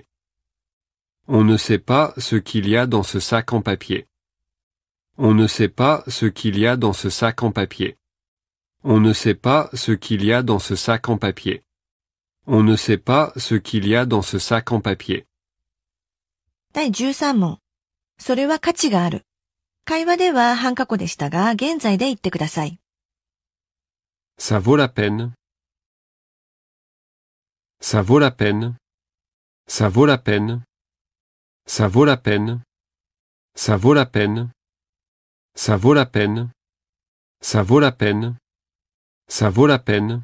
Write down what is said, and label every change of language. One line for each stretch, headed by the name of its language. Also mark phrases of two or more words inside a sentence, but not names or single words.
French: On ne sait pas ce qu'il y a dans ce sac en papier. On ne sait pas ce qu'il y a dans ce sac en papier. On ne sait pas ce qu'il y a dans ce sac en papier. On ne sait pas ce qu'il y a dans ce sac en papier.
Japanese: 第13問。それは価値がある。会話では半過去でしたが、現在で言ってください。
French: Ça vaut la peine. Ça vaut la peine. Ça vaut la peine. Ça vaut la peine. Ça vaut la peine. Ça vaut la peine. Ça vaut la peine. Ça vaut la peine.